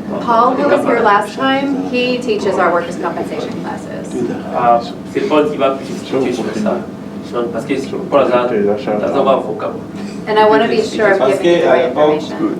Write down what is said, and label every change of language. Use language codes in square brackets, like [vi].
[en] Paul, who was here last time, he teaches our workers' compensation classes. [fr] C'est Paul qui va expliquer sur ça. Parce que Paul a un avocat. [en] And I want to be sure I'm giving you the right information.